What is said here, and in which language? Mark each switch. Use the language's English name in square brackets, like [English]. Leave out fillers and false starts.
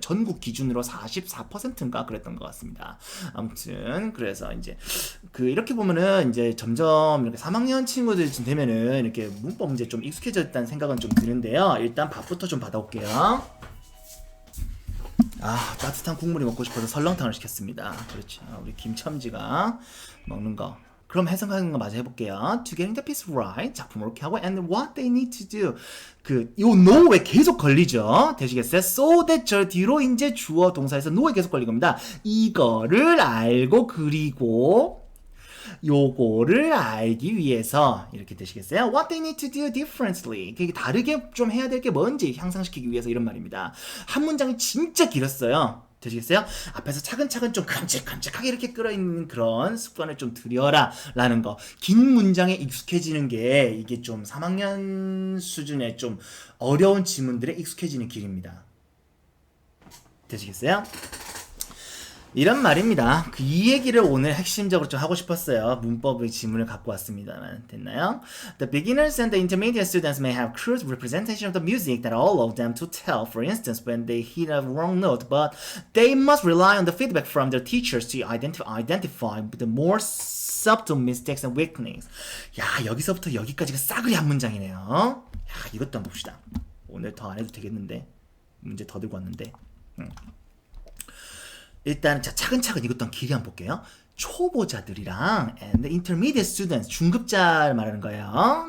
[Korean] 전국 기준으로 44%인가 그랬던 것 같습니다. 아무튼, 그래서 이제, 이렇게 보면은 이제 점점 이렇게 3학년 친구들쯤 되면은 이렇게 문법 문제 좀 익숙해졌다는 생각은 좀 드는데요. 일단 밥부터 좀 받아올게요. 따뜻한 국물이 먹고 싶어서 설렁탕을 시켰습니다. 그렇죠. 우리 김첨지가 먹는 거. 그럼 해석하는 거 마저 해볼게요. [English] To getting the piece right. [Korean] 작품을 이렇게 하고 [English] and what they need to do. [Korean] 요 know에 계속 걸리죠. 되시겠어요? So that 저 뒤로 이제 주어 동사에서 know에 계속 걸린 겁니다. 이거를 알고 그리고 요거를 알기 위해서 이렇게 되시겠어요? [English] What they need to do differently. [Korean] 다르게 좀 해야 될 게 뭔지 향상시키기 위해서 이런 말입니다. 한 문장이 진짜 길었어요. 되시겠어요? 앞에서 차근차근 좀 깜찍깜찍하게 이렇게 끌어있는 그런 습관을 좀 들여라 라는 거. 긴 문장에 익숙해지는 게 이게 좀 3학년 수준의 좀 어려운 지문들에 익숙해지는 길입니다. 되시겠어요? 이런 말입니다. 이 얘기를 오늘 핵심적으로 좀 하고 싶었어요. 문법의 지문을 갖고 왔습니다만 됐나요? [English] The beginners and the intermediate students may have crude representation of the music that allow them to tell, for instance, when they hit a wrong note, but they must rely on the feedback from their teachers to identify the more subtle mistakes and weaknesses. [Korean] 야, 여기서부터 여기까지가 싸그리 한 문장이네요. 야, 이것도 한번 봅시다. 오늘 더 안 해도 되겠는데 문제 더 들고 왔는데 일단 자 차근차근 이것도 길이 한번 볼게요. 초보자들이랑 [English] and the intermediate students [Korean] 중급자를 말하는 거예요.